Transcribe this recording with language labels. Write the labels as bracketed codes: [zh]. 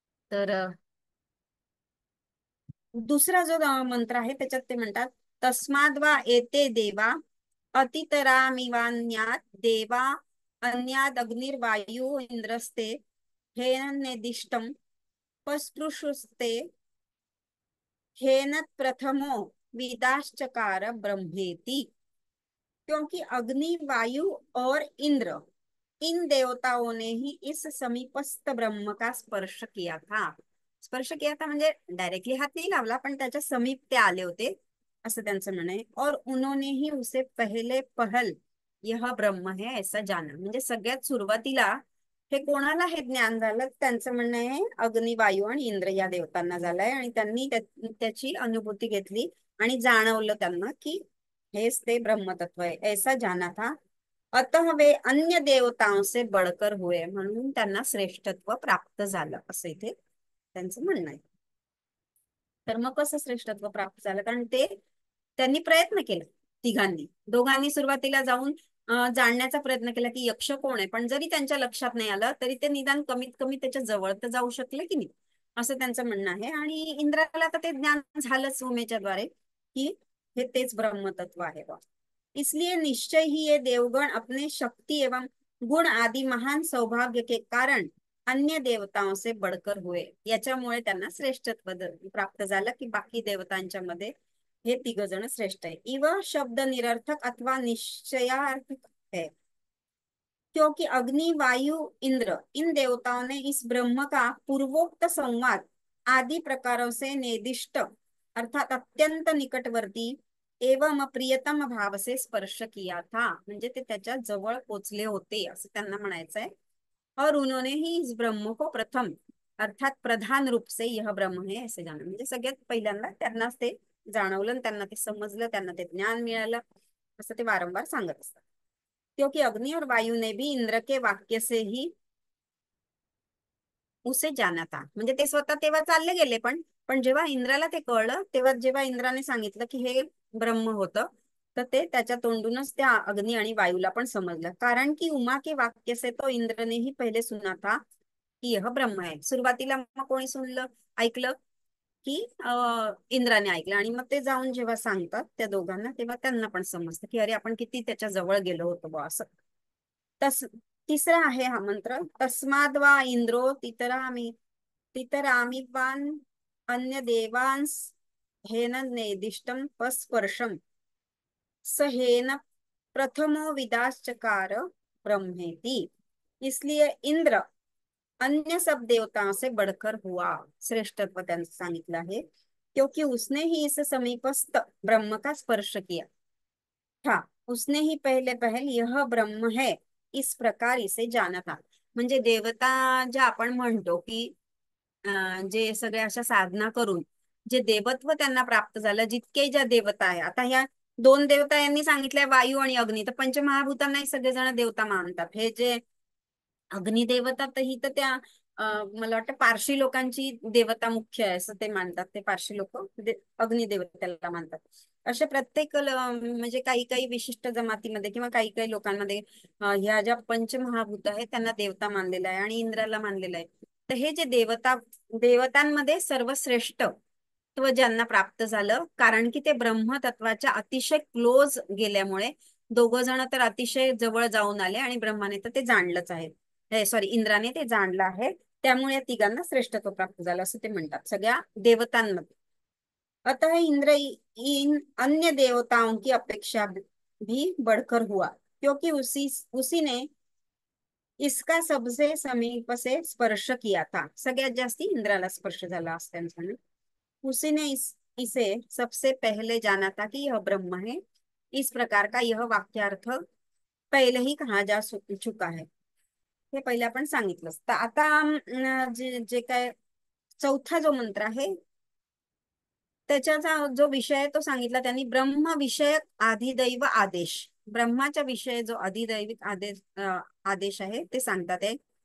[mr] तर दुसरा जो मंत्र आहे त्याच्यात ते म्हणतात [sa] तस्माद्वा एते देवा अतितरामिवान्यात देवा अन्याद अग्निर्वायू इंद्रस्ते हेन निर्दिष्टम पस्पृशुस्ते हेन प्रथमो विदाश्चकार ब्रह्मेति. [hi] क्योंकि अग्नि, वायु और इंद्र इन देवताओं ने ही इस समीपस्थ ब्रह्म का स्पर्श किया था. [mr] स्पर्श किया था म्हणजे डायरेक्टली हात नाही लावला, पण त्याच्या समीप ते आले होते असं त्यांचं म्हणणं आहे. [hi] और उन्होंने ही उसे पहले पहल यह ब्रह्म है ऐसा जाना. [mr] म्हणजे सगळ्यात सुरुवातीला हे कोणाला हे ज्ञान झालं, त्यांचं म्हणणं आहे अग्नि, वायू आणि इंद्र या देवतांना झालंय, आणि त्यांनी त्याची अनुभूती घेतली आणि जाणवलं त्यांना की हेच ते ब्रह्मतत्व आहे [hi] ऐसा जाना था. अतः वे अन्य देवताओं से बढ़कर हुए. [mr] म्हणून त्यांना श्रेष्ठत्व प्राप्त झालं असं इथे त्यांचं म्हणणं आहे. तर मग कसं श्रेष्ठत्व प्राप्त झालं, कारण ते त्यांनी प्रयत्न केला, दोघांनी सुरुवातीला जाऊन जाणण्याचा प्रयत्न केला की यक्ष कोण आहे, पण जरी त्यांच्या लक्षात नाही आलं तरी ते निदान कमीत कमी त्याच्या जवळ तर जाऊ शकले की नाही असं त्यांचं म्हणणं आहे. आणि इंद्राला तर ते ज्ञान झालंच उमेच्या द्वारे की हे तेच ब्रह्मतत्व आहे बा. [hi] इसलिए निश्चय ही ये देवगण अपने शक्ति एवं गुण आदि महान सौभाग्य के कारण अन्य देवताओं से बढ़कर हुए. [mr] याच्यामुळे त्यांना श्रेष्ठत्व प्राप्त झालं की बाकी देवतांच्या मध्ये हे 3 जण श्रेष्ठ आहे. [hi] इव शब्द निरर्थक अथवा निश्चयार्थक है, क्योंकि अग्नि, वायु, इंद्र इन देवताओं ने इस ब्रह्म का पूर्वोक्त संवाद आदि प्रकारों से निर्दिष्ट अर्थात अत्यंत निकटवर्ती एवं प्रियतम भाव से स्पर्श किया था. [mr] म्हणजे ते त्याच्या जवळ पोचले होते असं त्यांना म्हणायचं आहे. [hi] और उन्होंने ही इस ब्रह्म को प्रथम अर्थात प्रधान रूप से यह ब्रह्म है ऐसे जाना. [mr] म्हणजे सगळ्यात पहिल्यांदा त्यांनाच ते जाणवलं, त्यांना ते समजलं, त्यांना ते ज्ञान मिळालं असं ते वारंवार सांगत असतात. [hi] क्योंकि अग्नि और वायु ने भी इंद्र के वाक्य से ही उसे जाना था. [mr] म्हणजे ते स्वतः तेव्हा चालले गेले, पण जेव्हा इंद्राला ते कळलं, तेव्हा जेव्हा इंद्राने सांगितलं की हे ब्रह्म होतं, तर ते त्याच्या तोंडूनच त्या अग्नि आणि वायूला पण समजलं. कारण की [hi] उमा के वाक्य से तो इंद्र ने ही पहले सुना था की यह ब्रह्म [mr] आहे. सुरुवातीला मग कोणी सुनलं, ऐकलं की इंद्राने ऐकलं, आणि मग ते जाऊन जेव्हा सांगतात त्या दोघांना, तेव्हा त्यांना पण समजतं की अरे आपण किती त्याच्या जवळ गेलो होतो बुवा असं. तस तिसरा आहे हा मंत्र, [sa] तस्माद वा इंद्रो तितरामिवान अन्य देवांस हेन नेदिष्टम पस्पर्शम सहेन प्रथमो विदाश्चकार ब्रह्मेति. [hi] इसलिए इंद्र अन्य सब देवताओं से बढ़कर हुआ, [mr] श्रेष्ठत्व त्यांचं सांगितलं आहे, [hi] क्योंकि उसने ही इस समीपस्थ ब्रह्म का स्पर्श किया था. उसने ही पहले पहल यह ब्रह्म है इस प्रकार इसे जाना था. [mr] म्हणजे देवता ज्या आपण म्हणतो की जे सगळे अशा साधना करून जे देवत्व त्यांना प्राप्त झालं, जितके ज्या देवता आहे, आता ह्या दोन देवता यांनी सांगितलंय वायू आणि अग्नी, तर पंचमहाभूतांनाही सगळेजण देवता मानतात. हे जे अग्निदेवता, तर ही तर त्या मला वाटतं पारशी लोकांची देवता मुख्य आहे असं ते मानतात. ते पारशी लोक अग्निदेवतेला मानतात. अशा प्रत्येक म्हणजे काही काही विशिष्ट जमातीमध्ये किंवा काही काही लोकांमध्ये ह्या ज्या पंचमहाभूत आहेत त्यांना देवता मानलेला आहे आणि इंद्राला मानलेलं आहे. तर हे जे देवतांमध्ये सर्वश्रेष्ठ तत्व ज्यांना प्राप्त झालं, कारण की ते ब्रह्मतत्वाच्या अतिशय क्लोज गेल्यामुळे दोघ जण तर अतिशय जवळ जाऊन आले आणि ब्रह्माने तर ते जाणलंच आहे, हे सॉरी इंद्राने ते जाणलं आहे. त्यामुळे या तिघांना श्रेष्ठत्व प्राप्त झालं असं ते म्हणतात सगळ्या देवतांमध्ये. [hi] अतः इंद्र इन अन्य देवताओं की अपेक्षा भी बढ़कर हुआ, क्योंकि उसी ने इसका सबसे समीप से स्पर्श किया था. [mr] सगळ्यात जास्ती इंद्राला स्पर्श झाला असं त्यांचं म्हणणं. [hi] उसी ने इसे सबसे पहले जाना था कि यह ब्रह्म है. इस प्रकार का यह वाक्यार्थ पहले ही कहा जा चुका है. [mr] हे पहिले आपण सांगितलंच. तर आता जे जे काय चौथा जो मंत्र आहे त्याच्याचा जो विषय आहे तो सांगितला त्यांनी, ब्रह्म विषयक आधिदैव आदेश. ब्रह्माच्या विषय जो अधिदैविक आदेश आहे ते सांगतात आहे.